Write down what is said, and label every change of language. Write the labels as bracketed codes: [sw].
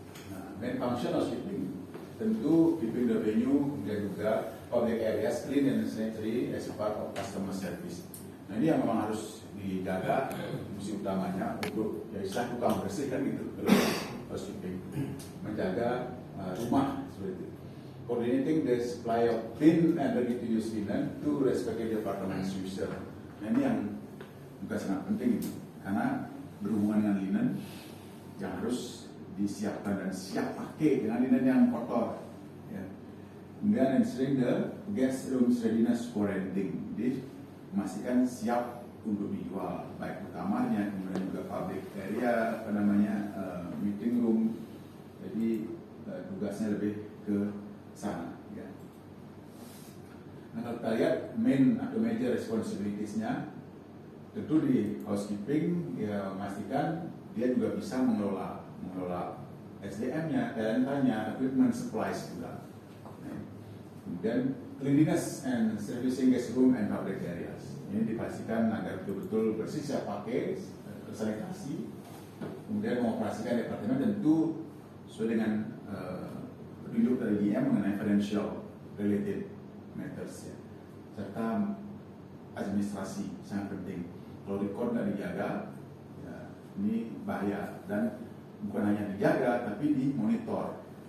[en] Nah, main function housekeeping [id] tentu [en] keeping the venue [id] dan juga [en] public areas clean and sanitary as a part of customer service. [id] Nah, ini yang memang harus dijaga, fungsi utamanya untuk ya istilah tukang bersih kan gitu, kalau housekeeping, menjaga rumah seperti itu. [en] Coordinating the supply of clean and ready to use linen to respective department user. [id] Nah, ini yang juga sangat penting itu, karena berhubungan dengan linen yang harus disiapkan dan siap pakai dengan linen yang kotor. Ya. Kemudian [en] ensuring the guest room's readiness for renting. [id] Jadi memastikan siap untuk dijual, baik kamarnya, kemudian juga public area, meeting room. Jadi tugasnya lebih ke sana. Ya. Nah, kalau kita lihat main atau major responsibilities-nya, tentu di housekeeping ya memastikan dia juga bisa mengelola SDM-nya, talentanya, equipment supplies juga. Kemudian [en] cleanliness and servicing guest room and public areas. [id] Ini dipastikan agar betul-betul bersih, siap pakai, sanitasi. Kemudian mengoperasikan departemen tentu sesuai dengan petunjuk dari DM mengenai [en] financial related matters [id] ya. Serta administrasi sangat penting. Kalau record nggak dijaga, ya, ini bahaya dan bukan hanya dijaga tapi dimonitor.